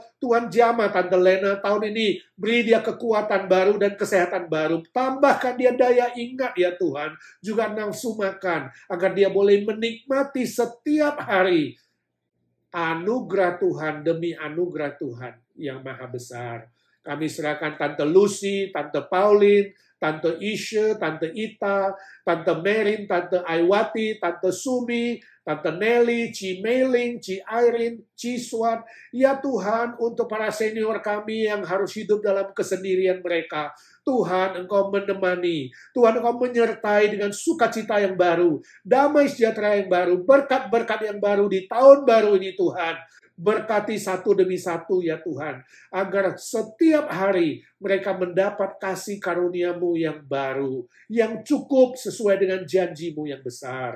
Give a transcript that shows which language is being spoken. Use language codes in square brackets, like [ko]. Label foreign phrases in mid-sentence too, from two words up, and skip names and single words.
[id] Tuhan, jamah Tante Lena tahun ini, beri dia kekuatan baru dan kesehatan baru. Tambahkan dia daya ingat ya Tuhan, juga nafsu makan, agar dia boleh menikmati setiap hari anugerah Tuhan demi anugerah Tuhan yang maha besar. Kami serahkan Tante Lucy, Tante Pauline, Tante Isha, Tante Ita, Tante Merin, Tante Aiwati, Tante Sumi, Tante Nelly, Ci Meiling, Ci Irene, Ci Swat. Ya Tuhan, untuk para senior kami yang harus hidup dalam kesendirian mereka, Tuhan, Engkau menemani. Tuhan, Engkau menyertai dengan sukacita yang baru, damai sejahtera yang baru, berkat-berkat yang baru di tahun baru ini, Tuhan. Berkati satu demi satu ya Tuhan, agar setiap hari mereka mendapat kasih karunia-Mu yang baru, yang cukup sesuai dengan janji-Mu yang besar.